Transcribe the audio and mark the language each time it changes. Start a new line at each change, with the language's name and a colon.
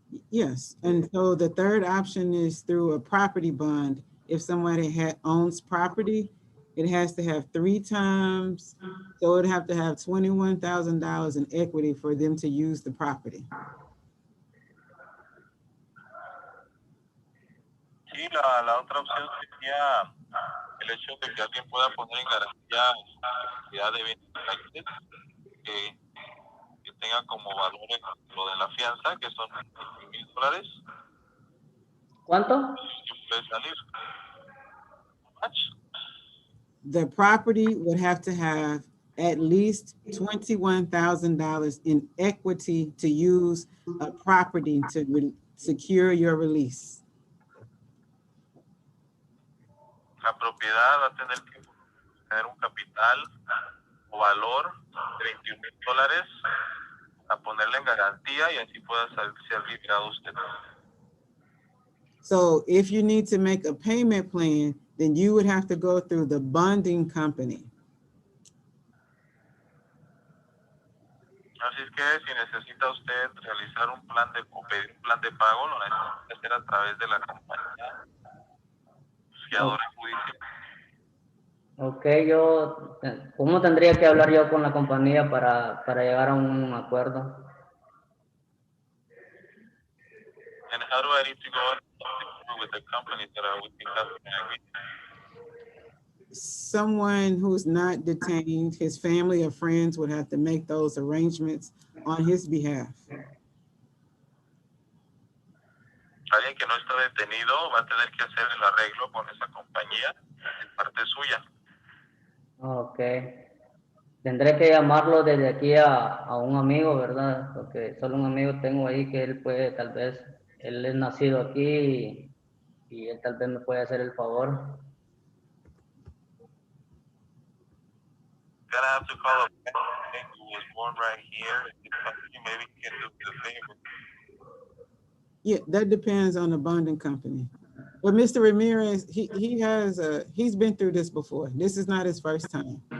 English: Yes, and so the third option is through a property bond. If somebody owns property, it has to have 3 times, so it'd have to have $21,000 in equity for them to use the property.
Spanish: Sí, la otra opción sería el hecho de que alguien pueda poner en garantía cantidad de bienes raíces que tenga como valores lo de la fianza, que son $20,000. ¿Cuánto? Y puede salir.
English: The property would have to have at least $21,000 in equity to use a property to secure your release.
Spanish: La propiedad va a tener que tener un capital o valor de $21 a ponerle en garantía y así pueda ser liberado usted.
English: So if you need to make a payment plan, then you would have to go through the bonding company.
Spanish: Así es que si necesita usted realizar un plan o pedir un plan de pago, lo necesita hacer a través de la compañía fiadora judicial. Ok, ¿cómo tendría que hablar yo con la compañía para llegar a un acuerdo?
English: And how do I need to go with the companies that are within that agreement? Someone who's not detained, his family or friends would have to make those arrangements on his behalf.
Spanish: Alguien que no está detenido va a tener que hacer el arreglo con esa compañía de parte suya. Ok. Tendré que llamarlo desde aquí a un amigo, ¿verdad? Porque solo un amigo tengo ahí que él puede, tal vez, él es nacido aquí y él tal vez me puede hacer el favor.
English: Gonna have to call a friend who was born right here. Maybe he can do the favor. Yeah, that depends on the bonding company. But Mr. Ramirez, he's been through this before. This is not his first time.